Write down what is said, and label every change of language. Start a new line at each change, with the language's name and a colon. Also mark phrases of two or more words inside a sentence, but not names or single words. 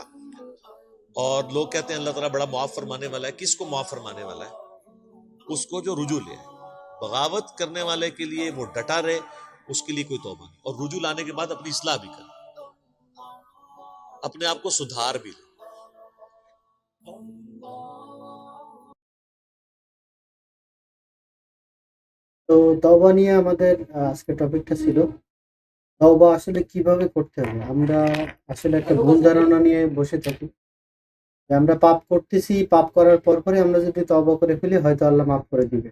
Urdu: اور لوگ کہتے ہیں اللہ تعالیٰ بڑا معاف فرمانے والا ہے. کس کو معاف فرمانے والا ہے؟ اس کو جو رجوع لے. بغاوت کرنے والے کے لیے وہ ڈٹا رہے، اس کے لیے کوئی توبہ نہیں، اور رجوع لانے کے بعد اپنی اصلاح بھی کرے، اپنے آپ کو سدھار بھی لے.
Bangla: তো তওবা নিয়ে আমাদের আজকে টপিকটা ছিল তওবা আসলে কিভাবে করতে হবে। আমরা আসলে একটা ভুল ধারণা নিয়ে বসে থাকি যে আমরা পাপ করতেছি, পাপ করার পরপরই আমরা যদি তওবা করে ফেলি হয়তো আল্লাহ মাফ করে দিবে।